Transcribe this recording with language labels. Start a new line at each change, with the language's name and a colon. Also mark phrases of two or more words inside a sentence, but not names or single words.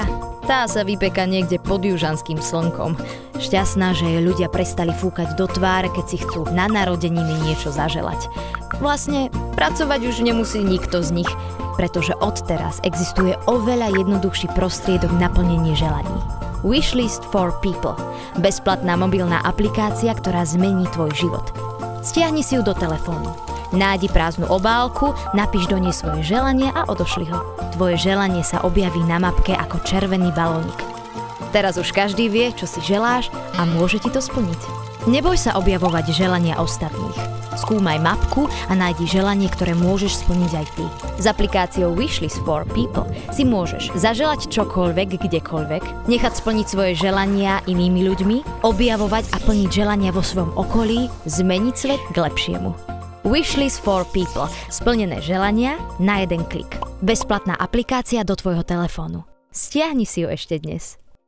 Slovak: Tá sa vypeka niekde pod južanským slnkom. Šťastná, že jej ľudia prestali fúkať do tváre, keď si chcú na narodeniny niečo zaželať. Vlastne, pracovať už nemusí nikto z nich, pretože odteraz existuje oveľa jednoduchší prostriedok naplnenia želaní. Wishlist for People. Bezplatná mobilná aplikácia, ktorá zmení tvoj život. Stiahni si ju do telefónu. Nájdi prázdnu obálku, napíš do nej svoje želanie a odošli ho. Tvoje želanie sa objaví na mapke ako červený balónik. Teraz už každý vie, čo si želáš a môže ti to splniť. Neboj sa objavovať želania ostatných. Skúmaj mapku a nájdi želanie, ktoré môžeš splniť aj ty. S aplikáciou Wishlist for People si môžeš zaželať čokoľvek, kdekoľvek, nechať splniť svoje želania inými ľuďmi, objavovať a plniť želania vo svojom okolí, zmeniť svet k lepšiemu. Wishlist for People. Splnené želania na jeden klik. Bezplatná aplikácia do tvojho telefónu. Stiahni si ju ešte dnes.